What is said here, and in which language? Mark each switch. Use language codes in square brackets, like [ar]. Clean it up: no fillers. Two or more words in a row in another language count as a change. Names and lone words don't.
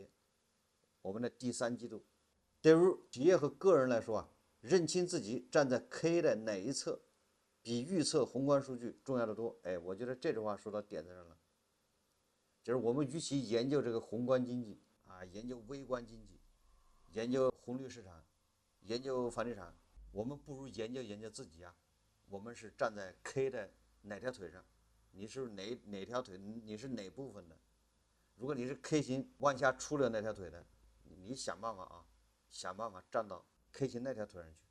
[zh] 我們的第3季度，對於企業和個人來說啊，認清自己站在 K 的哪一側，比預測宏觀數據重要的多。哎，我覺得這句話說到點子上了，就是我們與其研究這個宏觀經濟啊，研究微觀經濟，研究紅綠市場，研究房地產，我們不如研究自己啊。我們是站在 K 的哪條腿上？你是哪條腿？你是哪部分的？如果你是 K 型往下出了那條腿的，你想辦法啊，想辦法站到 K 型那條腿上去。